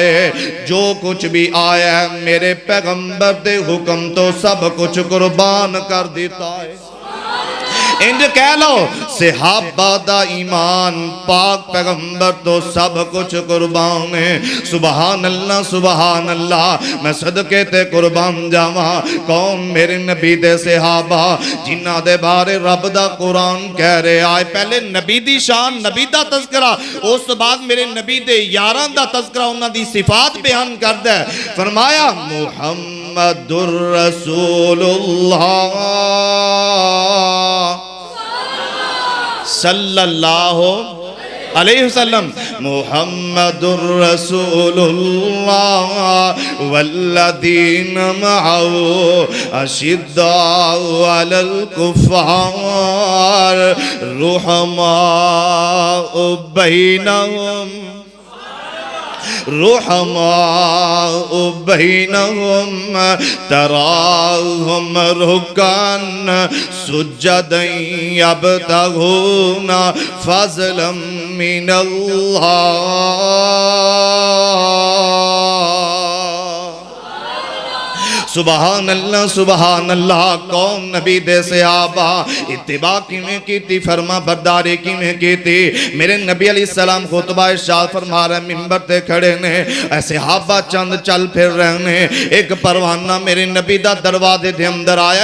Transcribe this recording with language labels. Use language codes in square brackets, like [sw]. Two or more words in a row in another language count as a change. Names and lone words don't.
[pa] جو کچھ بھی آیا ہے میرے پیغمبر دے حکم تو سب کچھ قربان کر دیتا ہے۔ انج کہہ لو صحابہ دا ایمان، پاک پیغمبر تو سب کچھ قربان ہے۔ [ar] سبحان اللہ سبحان اللہ، [pa] میں صدقے تے قربان جاواں۔ کون میرے نبی دے صحابہ جنہ دے بارے رب دا قرآن کہہ رہے آئے۔ پہلے نبی دی شان، نبی دا تذکرہ، اس بعد میرے نبی دے یاران دا تذکرہ، انہاں دی صفات بیان کر دے۔ [ar] فرمایا محمد الرسول اللہ صلی اللہ علیہ وسلم، محمد الرسول اللہ والذین معه اشداء علی الکفار رحماء بینہم تراہم رکان سجدا یبتغون فضلا من اللہ۔ سبحان اللہ سبحان اللہ۔ [pa] کون نبی دے صحابہ اتباع کیویں کی تھی، فرما برداری کیویں کی تھی۔ میرے نبی علیہ السلام خطبہ ارشاد فرما رہے منبر تے کھڑے نے، اے صحابہ چند چل پھر رہے نے، ایک پروانہ میرے نبی دا دروازے دے اندر آیا۔